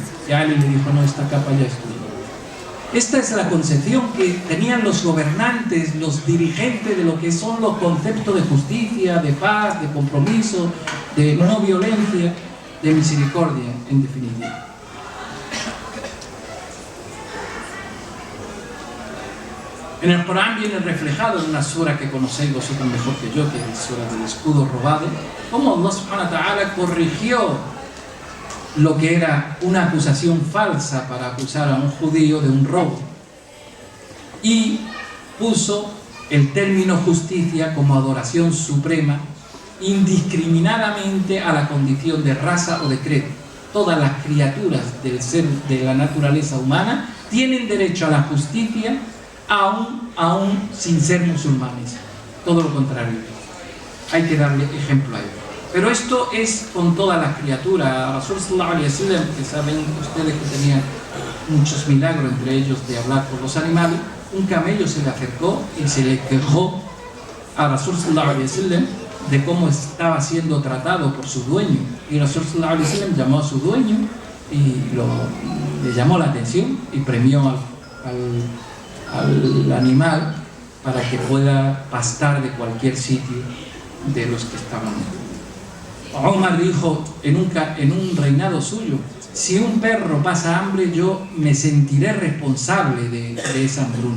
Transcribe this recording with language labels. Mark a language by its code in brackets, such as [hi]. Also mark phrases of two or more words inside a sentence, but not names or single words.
[es] Y Ali le dijo, no, esta capa ya es tuya. Esta es la concepción que tenían los gobernantes, los dirigentes de lo que son los conceptos de justicia, de paz, de compromiso, de no violencia, de misericordia, en definitiva. En el Corán viene reflejado en una sura que conocéis vosotros mejor que yo, que es la sura del escudo robado, cómo [ar] الله سبحانه وتعالى [es] corrigió lo que era una acusación falsa para acusar a un judío de un robo, y puso el término justicia como adoración suprema indiscriminadamente a la condición de raza o de credo. Todas las criaturas del ser de la naturaleza humana tienen derecho a la justicia aún sin ser musulmanes. Todo lo contrario, hay que darle ejemplo a ello. Pero esto es con todas las criaturas. [ar] رسول صلى الله عليه وسلم, [es] que saben ustedes que tenía muchos milagros, entre ellos de hablar con los animales, un camello se le acercó y se le quejó a [ar] رسول صلى الله عليه وسلم [es] de cómo estaba siendo tratado por su dueño, y [ar] رسول صلى الله عليه وسلم [es] llamó a su dueño y le llamó la atención y premió al animal para que pueda pastar de cualquier sitio de los que estaban. Omar dijo en un reinado suyo, si un perro pasa hambre, yo me sentiré responsable de esa hambruna.